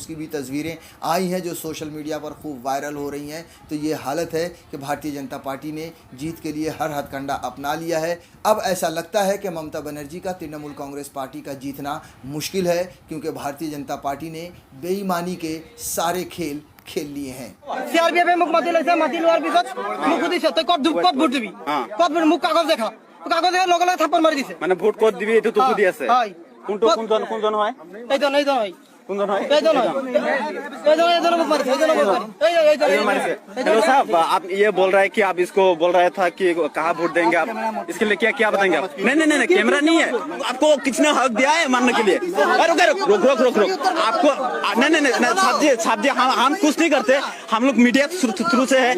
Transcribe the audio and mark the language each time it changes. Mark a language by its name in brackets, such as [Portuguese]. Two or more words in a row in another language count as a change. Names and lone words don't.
[Hindi] उसकी भी तस्वीरें आई हैं जो सोशल मीडिया पर खूब वायरल हो रही हैं। तो ये हालत है कि भारतीय जनता पार्टी ने जीत के लिए हर हथकंडा अपना लिया है। अब ऐसा लगता है कि ममता बनर्जी का तृणमूल कांग्रेस पार्टी का जीतना मुश्किल है क्योंकि भारतीय जनता पार्टी ने बेईमानी के सारे खेल खेल लिए हैं। [Assamese] सीआरपीएफ মুখ মাতি লৈছে, মাতি লোৱাৰ পিছত মোক সুধিছে তই ক'ত ভোট দিবি, ক'ত মোক কাগজ দেখা, কাগজ দেখা লগে লগে থাপ্পড় মাৰি দিছে। মানে ভোট ক'ত দিবি এইটো তো সুধি আছে। হয় কোনজন হয় এইজন হয় কোনজন হয় এইজন মোক মাৰিছে, এইজন मारिसे। [Hindi] हेलो साहब, आप ये बोल रहा है कि आप इसको बोल रहा था कि कहाँ वोट देंगे आप, इसके लिए क्या बताएंगे आप? नहीं कैमरा नहीं है, आपको किसने हक दिया है मानने के लिए? रुक आपको नहीं साहब जी हम कुछ नहीं करते, हम लोग मीडिया थ्रू से है।